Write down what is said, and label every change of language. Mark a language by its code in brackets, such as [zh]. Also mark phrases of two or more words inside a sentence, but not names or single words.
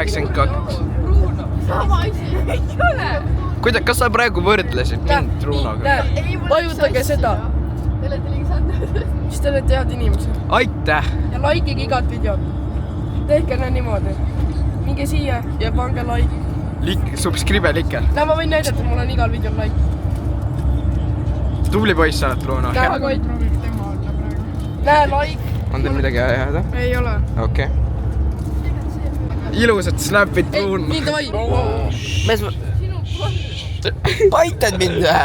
[et] 92. Kuidas, kas sa praegu võrdlesid mind Brunoga? Vajutage seda. Siis te olete head inimesed. Aitäh! Ja likeige igat videot. Tehke niimoodi. Minge siia ja pange like. [en] Subscribe like. [et] Näe, ma võin näidata, mul on igal videol like. Tubli poiss sa oled, Bruno. Näe, like. On teil midagi jääda? Ei ole. Okei. Ilusad snapid, Bruno. Nii, davai. Paitad mind vähe.